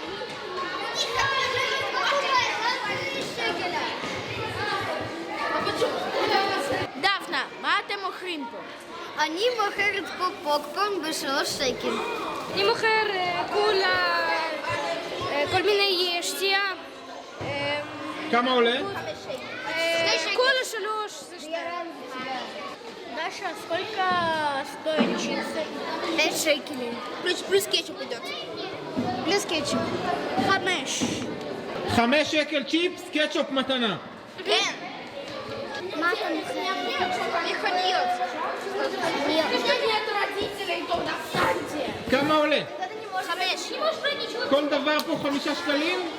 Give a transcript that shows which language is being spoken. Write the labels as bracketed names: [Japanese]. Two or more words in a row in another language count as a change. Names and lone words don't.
[Hebrew] דפנה, מה אתם מוכרים פה? אני מוכרת פה פופקורן ב3 שקל. אני מוכר קולה, כל מיני שתייה. כמה עולה? קולה 3, זה 2. [Russian] Даша, сколько стоит чипсы? 5 шекелей. Плюс кетчуп идет. Плюс кетчуп. 5. [Hebrew] 5 שקל צ'יפס, קטשופ מתנה. כן. מה אתה מוכר? כמה עולה? 5. כל דבר פה 5 שקלים?